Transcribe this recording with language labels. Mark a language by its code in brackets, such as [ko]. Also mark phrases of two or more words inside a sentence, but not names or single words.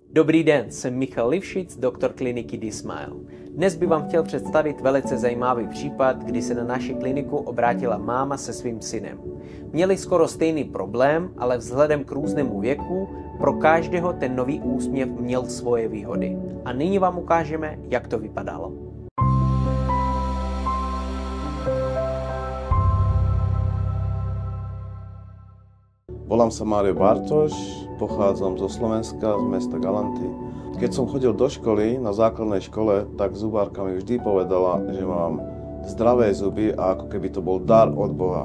[cs] Dobrý den, jsem Michal Livšic, doktor kliniky D-Smile. Dnes bych vám chtěl představit velice zajímavý případ, kdy se na naši kliniku obrátila máma se svým synem. Měli skoro stejný problém, ale vzhledem k různému věku pro každého ten nový úsměv měl svoje výhody. A nyní vám ukážeme, jak to vypadalo. [sk] Volám sa Mário Bartoš, pochádzam zo Slovenska, z mesta Galanty. Keď som chodil do školy, na základnej škole, tak zubárka mi vždy povedala, že mám zdravé zuby a ako keby to bol dar od Boha.